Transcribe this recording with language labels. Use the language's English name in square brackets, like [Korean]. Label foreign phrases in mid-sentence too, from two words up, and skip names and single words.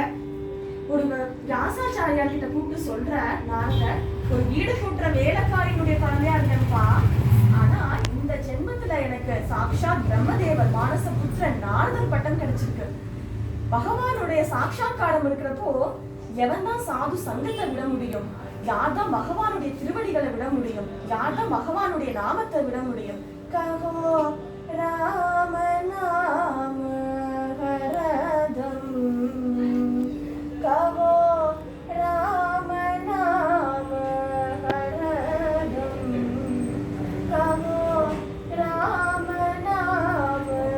[Tamil] ஒரு வியாசாச்சாரியார் கிட்ட கூப்பிட்டு சொல்ற நாரதர், ஒரு வீடு கூட்டுற வேலைக்காரியினுடைய குழந்தையா இருந்தேன்ப்பா, ஆனா இந்த ஜென்மத்துல எனக்கு சாட்சாத் பிரம்மதேவர் மானச புத்திரன் நாரதர் பட்டம் கிடைச்சிருக்கு. பகவானுடைய சாட்சாத்காரம் இருக்கிறப்போ எவன் தான் சாது சங்கத்தை விட முடியும்? யார் தான் பகவானுடைய திருவடிகளை விட முடியும்? யார் தான் பகவானுடைய நாமத்தை விட முடியும்? [Hindi] கஹோ राम नाम हरदम कहो राम नाम हरदम कहो राम नाम